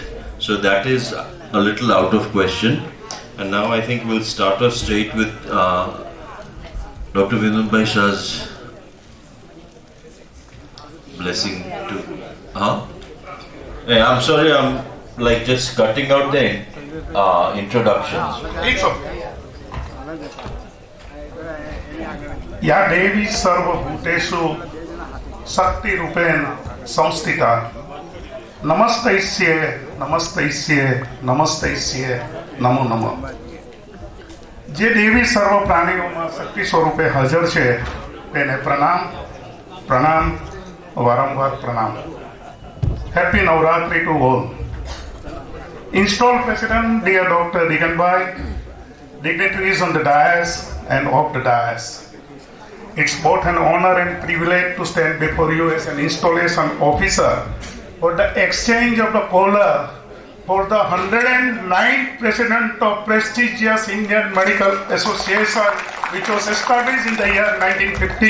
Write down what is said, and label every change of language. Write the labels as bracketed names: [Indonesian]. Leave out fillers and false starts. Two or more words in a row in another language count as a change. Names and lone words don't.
[English] So that is a little out of question. And now I think we'll start off straight with Dr. Vinod Bhai Shah's blessing to. I'm sorry, I'm like just cutting out the introductions. It's okay. [Sanskrit] या देवी सर्वभूतेषु शक्ति रूपेण संस्थिता नमस्तैस्ये नमस्तैस्ये नमस्तैस्ये नमो नमः। [Gujarati] જે દેવી સર્વ પ્રાણીઓમાં શક્તિ સ્વરૂપે હાજર છે તેને પ્રણામ પ્રણામ વારંવાર પ્રણામ। [English] Happy Navratri to all. Installed President, dear Dr. Digant bhai, dignitaries on the dais and off the dais. It's both an honor and privilege to stand before you as an installation officer for the exchange of the collar for the 109th President of prestigious Indian Medical Association, which was established in the year 1950.